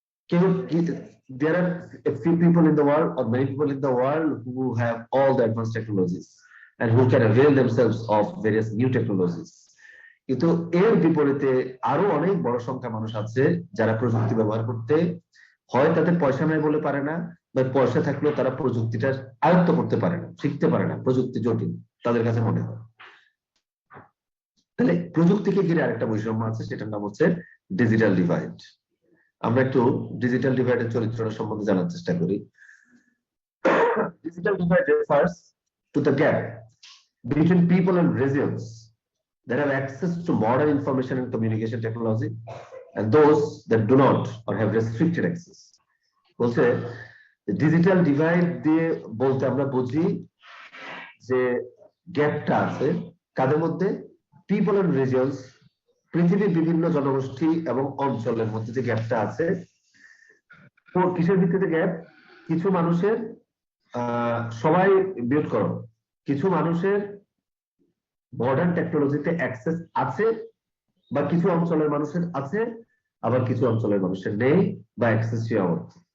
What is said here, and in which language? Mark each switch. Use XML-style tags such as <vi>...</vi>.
<en>কেউ, there are a few people in the world or many people in the world who have all the advanced technologies and who can avail themselves of various new technologies.</en> <bn>কিন্তু এর বিপরীতে আরো অনেক বড় সংখ্যা মানুষ আছে যারা প্রযুক্তি ব্যবহার করতে হয় তাদের পয়সা নাই বলে পারে না, বা পয়সা থাকলেও তারা প্রযুক্তিটা আয়ত্ত করতে পারে না, শিখতে পারে না, প্রযুক্তি জটিল তাদের কাছে মনে হয়। তাহলে প্রযুক্তিকে ঘিরে আরেকটা বৈষম্য আছে, সেটার নাম হচ্ছে ডিজিটাল ডিভাইড। আমরা একটু ডিজিটাল ডিভাইডের চরিত্রটা সম্বন্ধে জানার চেষ্টা করি।</bn> <en>Digital divide refers to the gap between people and regions that have access to modern information and communication technology and those that do not or have restricted access.</en> <bn>বলছে digital divide দিয়ে বলতে আমরা বুঝি যে গ্যাপটা আছে কাদের মধ্যে,</bn> <en>people and regions,</en> <bn>পৃথিবীর বিভিন্ন জনগোষ্ঠী এবং অঞ্চলের মধ্যে যে গ্যাপটা আছে। তো কিসের ভিত্তিতে গ্যাপ? কিছু মানুষের সবাই বিউট করো, কিছু মানুষের মডার্ন টেকনোলজিতে অ্যাক্সেস আছে বা কিছু অঞ্চলের মানুষের আছে, আবার কিছু অঞ্চলের মানুষের নেই বা অ্যাক্সেস সীমাবদ্ধ।</bn>